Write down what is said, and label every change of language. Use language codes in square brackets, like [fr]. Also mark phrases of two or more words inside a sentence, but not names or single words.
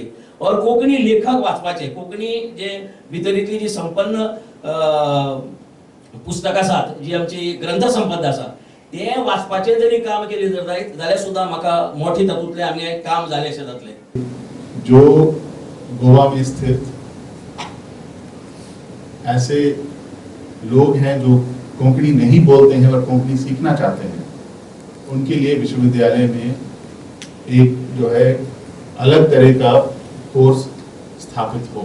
[kok] और कोंकणी लेखक वाचपाचे, कोंकणी जे भितरीतली जी संपन्न पुस्तकां आसात, जी आमची ग्रंथ संपदा आसा, ते वाचपाचे जरी काम केले जाल्यार सुद्दां म्हाका मोठे तातूंतले आमगे काम जाले अशें जातलें. [hi] जो गोवा में स्थित ऐसे लोग हैं जो कोंकणी नहीं बोलते हैं और कोंकणी सीखना चाहते हैं, उनके लिए विश्वविद्यालय में एक जो है अलग तरह का कोर्स स्थापित हो.